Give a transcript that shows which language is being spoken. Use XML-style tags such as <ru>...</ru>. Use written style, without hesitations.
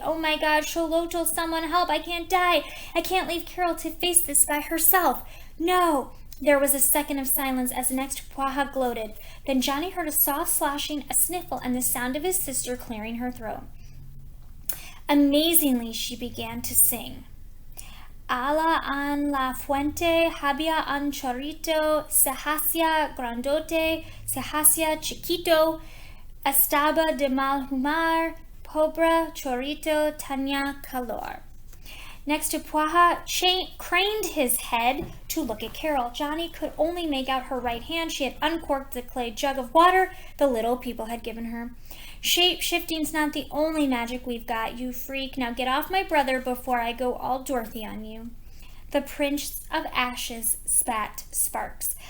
<en>Oh my God, Xolotl, someone help! I can't die! I can't leave Carol to face this by herself! No! There was a second of silence as Nextpuaha gloated. Then Johnny heard a soft sloshing, a sniffle, and the sound of his sister clearing her throat. Amazingly, she began to sing.</en> <es>Ala an la fuente, había un chorrito, se hacía grandote, se hacía chiquito, estaba de mal humor, pobre chorrito, tenía calor.</es> <en>Nextpuaha craned his head to look at Carol. Johnny could only make out her right hand. She had uncorked the clay jug of water the little people had given her. Shape-shifting's not the only magic we've got, you freak. Now get off my brother before I go all Dorothy on you. The Prince of Ashes spat sparks.</en>